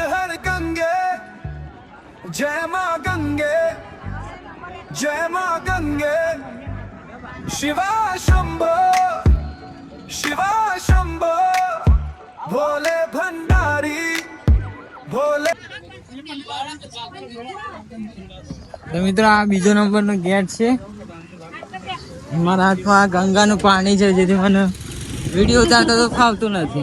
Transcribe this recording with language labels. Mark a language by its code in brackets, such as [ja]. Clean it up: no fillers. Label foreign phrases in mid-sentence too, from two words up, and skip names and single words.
[hi] हर गंगे जय मां गंगे जय मां गंगे शिवा शंभो भोले भंडारी भोले. [gu] તો મિત્રો આ બીજો નંબરનો ગેટ છે. મારા હાથમાં આ ગંગાનું પાણી છે જેથી મને વિડીયો ઉતારતા તો ફાવતું નથી.